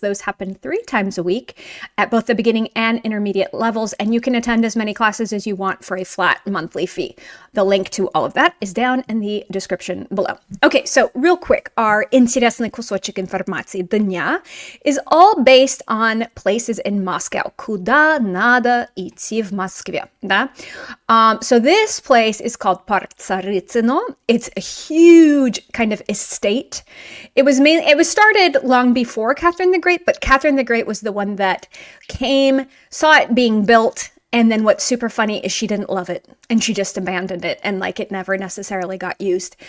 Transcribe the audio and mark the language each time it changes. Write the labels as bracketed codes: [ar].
[en] Those happen 3 times a week at both the beginning and intermediate levels, and you can attend as many classes as you want for a flat monthly fee. The link to all of that is down in the description below. Okay, so real quick, our интересный кусочек информации дня is all based on places in Moscow. [ru] Куда надо идти в Москве, да? [en] So this place is called Park Tsaritsino. It's a huge kind of estate. It was started long before Catherine the Great, but Catherine the Great was the one that saw it being built. And then what's super funny is she didn't love it and she just abandoned it, and it never necessarily got used.